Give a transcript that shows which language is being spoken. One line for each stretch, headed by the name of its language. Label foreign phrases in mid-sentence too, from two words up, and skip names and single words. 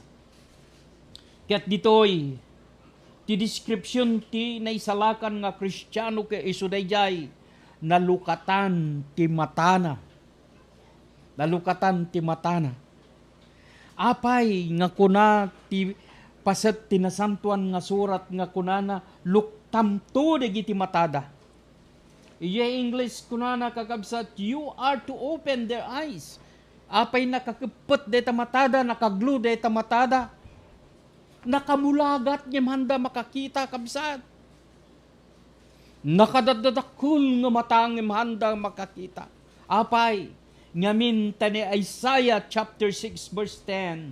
Iloko: Ket ditoy ti description ti naisalakan nga Kristiyano ke isu dayjay nalukatan ti matana. Nalukatan ti matana. Apay nga kuna ti paset tinasantuan nga surat nga kunana luktamto dagiti matada. Iya English kunana kakabsat,
English: you are to open their eyes.
Iloko: Apay nakakipot deta matada, nakaglu deta matada. Nakamulagat niya handa makakita kabsat. Nakadadadakul nga matang handa makakita. Apay ngamin tani Isaiah chapter 6 verse 10.